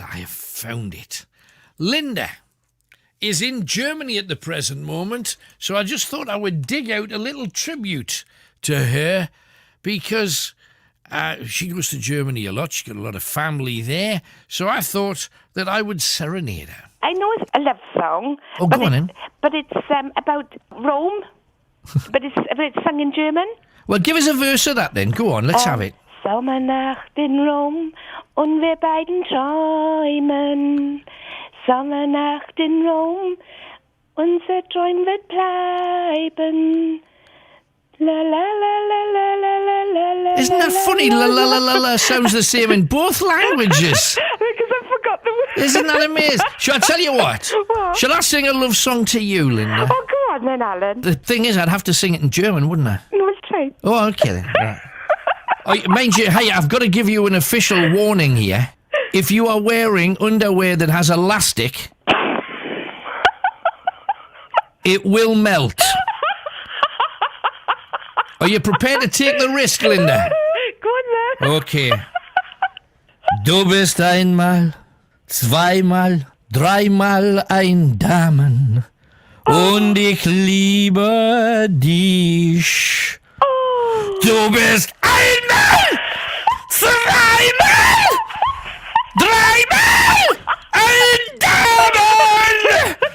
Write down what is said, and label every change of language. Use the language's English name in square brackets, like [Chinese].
[English] I have found it. Linda is in Germany at the present moment, so I just thought I would dig out a little tribute to her because... she goes to Germany a lot. She's got a lot of family there. So I thought that I would serenade her. I know it's a love song. Oh, go on in. But it's about Rome. but it's sung in German. Well, give us a verse of that then. Go on, let's have it. [German] Sommernacht in Rom und wir beiden träumen. Sommernacht in Rom, unser Träum wird bleiben. La la la la la la la la la. [English] Isn't that funny? La la la la la sounds the same in both languages. Because I forgot the word. Isn't that amazing? Shall I tell you what? Shall I sing a love song to you, Linda? Oh, go on then, Alan. The thing is, I'd have to sing it in German, wouldn't I? No, it's true. Oh, okay then. Right. Mind you, hey, I've got to give you an official warning here. If you are wearing underwear that has elastic, it will melt. Are you prepared to take the risk, Linda? Go on then. Okay. [German] Du bist einmal, zweimal, dreimal ein Damen. Und ich liebe dich. Du bist einmal, zweimal, dreimal ein Damen.